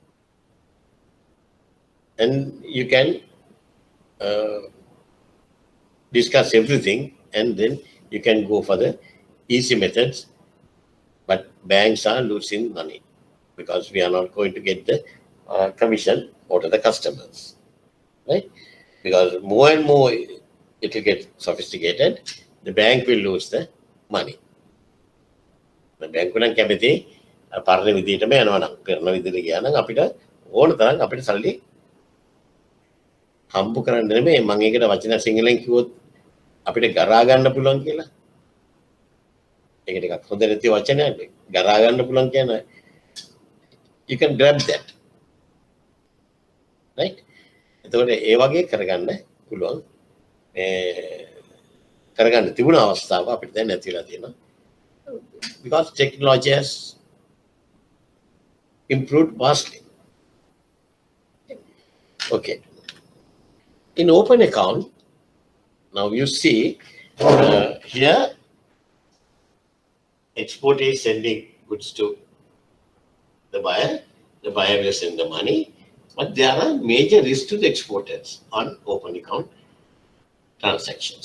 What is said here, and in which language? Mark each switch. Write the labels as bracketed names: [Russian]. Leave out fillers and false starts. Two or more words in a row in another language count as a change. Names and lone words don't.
[English] And you can discuss everything and then you can go for the easy methods, but banks are losing money. because we are not going to get the commission out of the customers, right? Because more and more it will get sophisticated, the bank will lose the money. The bank will [Sinhala] කැමති පරණ විදිහටම යනවා නම් කරන විදිහට ගියා නම් අපිට ඕන තරම් අපිට සල්ලි හම්බ කරන්න නෙමෙයි මම ඒකට වචන සිංහලෙන් කිව්වොත් අපිට ගරා ගන්න පුළුවන් කියලා. ඒක ටිකක් හොඳ නැති වචනයක්. ගරා ගන්න පුළුවන් කියන්නේ [English] you can grab that. Right? [Sinhala] එතකොට ඒ වගේ කරගන්න පුළුවන්. කරගන්න තිබුණ අවස්ථාව අපිට දැන් නැතිලා තියෙනවා. [English] Because technology has improved vastly. Okay. In open account, now you see here exporter is sending goods to the buyer will send the money, but there are major risks to the exporters on open account transactions.